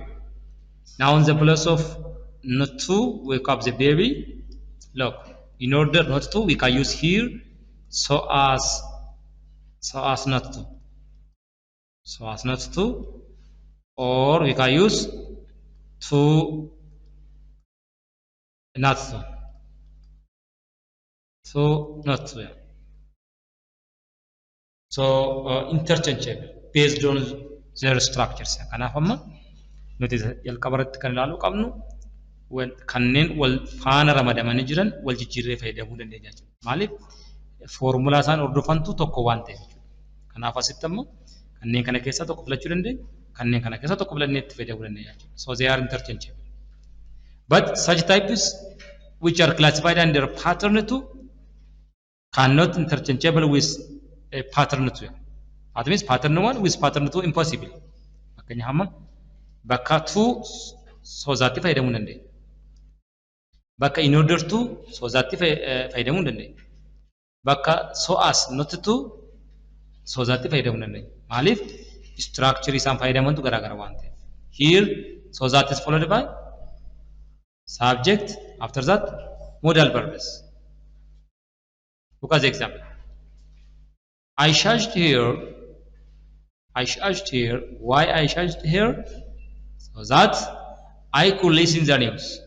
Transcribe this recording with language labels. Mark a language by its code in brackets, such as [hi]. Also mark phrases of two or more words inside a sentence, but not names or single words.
[en] Now in the place of not to wake up the baby, look, in order not to we can use here so as not to, so as not to, or we can use to not to, so not to. So interchangeable based on their structures. [om] Kanaaf amma nuti jalqabarratti kan ilaaluu qabnu kanneen wal faana ramadamanii jiran wal jijjiirree fayyadamuu dandeenya jechuudha. Maaliif foormulaa isaan hordofantu tokko waan ta'eef jechuudha. Kanaaf asitti ammoo kanneen kana keessaa tokko filachuu dandeenya, kanneen kana keessaa tokko filannee itti fayyadamuu dandeenya jechuudha. [en] So they are interchangeable. But such types which are classified under pattern 2 cannot interchangeable with a pattern 2. That means pattern 1 with pattern 2 impossible. [om] Fakkeenyaaf amma bakka 2 so zaatti fayyadamuu dandeenya. Bakka [en] in order to [om] so zaatti fayyadamuu dandeenya. Bakka [en] so as not to [om] so zaatti fayyadamuu dandeenya. Maaliif structure isaan fayyadamantu garaagara waan ta'eef. [en] Here so that is followed by subject, after that modal verbs. Look at the example. I charged here. Why I charged here? So that I could listen the news.